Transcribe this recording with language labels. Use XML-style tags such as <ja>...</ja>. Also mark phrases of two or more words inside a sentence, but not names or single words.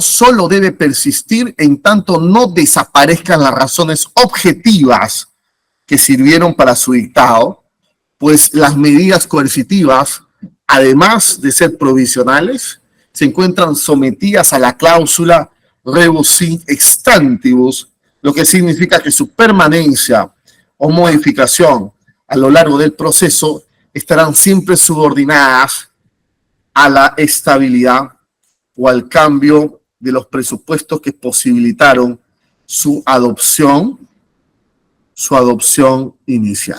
<es>solo debe persistir en tanto no desaparezcan las razones objetivas que sirvieron para su dictado, pues las medidas coercitivas, además de ser provisionales, se encuentran sometidas a la cláusula</es> <la>rebus sic stantibus,</la> <es>lo que significa que su permanencia o modificación a lo largo del proceso estarán siempre subordinadas a la estabilidad o al cambio de los presupuestos que posibilitaron su adopción inicial.</es>